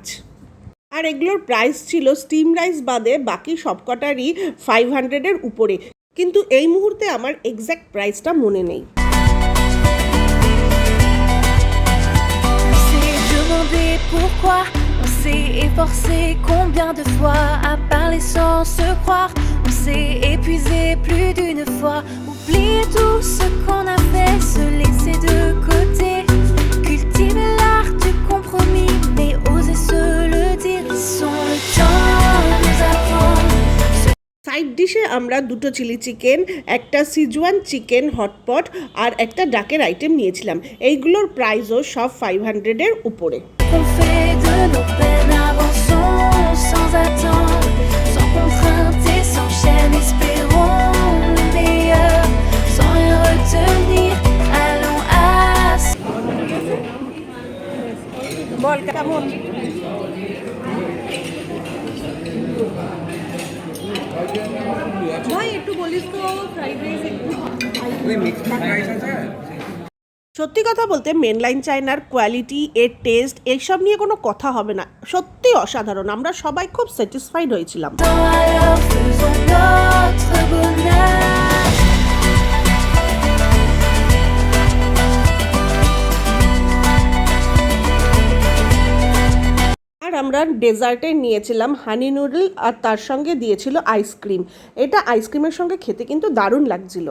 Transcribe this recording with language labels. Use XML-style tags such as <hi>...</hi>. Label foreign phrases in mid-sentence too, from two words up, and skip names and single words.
<bn>আর এগুলোর প্রাইস ছিল</bn> <en>steam rice</en> <bn>বাদে বাকি সবকটারই 500-এর উপরে, কিন্তু এই মুহূর্তে আমার</bn> <en>exact priceটা</en> <bn>মনে নেই।</bn> <fr>Efforcé combien de fois à parler sans se croire. On s'est épuisé plus d'une fois. Oublier tout ce qu'on a fait, se laisser de côté. Cultiver l'art du compromis, mais oser se le dire. Laissons le temps nous apprendre.</fr> <en>side dishে</en> <bn>আমরা 2টো</bn> <en>chilli chicken,</en> <bn>একটা</bn> <en>Szechuan chicken hotpot</en> <bn>আর একটা ডাকের আইটেম নিয়েছিলাম। এইগুলোর প্রাইসও সব 500-এর উপরে।</bn> <fr>On fait de nos peines, avançons sans attendre, sans contrainte et sans chaîne, espérons le meilleur, sans rien retenir, allons à...</fr> <bn>বল কেমন? ভাই একটু বলিস তো</bn> <en>fried rice</en> <bn>একটু। সত্যি কথা বলতে</bn> <en>mainland Chinaর quality,</en> <bn>এর টেস্ট এইসব নিয়ে কোনো কথা হবে না, সত্যি অসাধারণ। আমরা সবাই খুব স্যাটিসফাইড হয়েছিলাম।</bn> <fr>Alors faisons notre bonheur.</fr> <bn>আর আমরা ডেজার্টে নিয়েছিলাম</bn> <en>honey noodle</en> <bn>আর তার সঙ্গে দিয়েছিল আইসক্রিম। এটা আইসক্রিমের সঙ্গে খেতে কিন্তু দারুণ লাগছিল।</bn>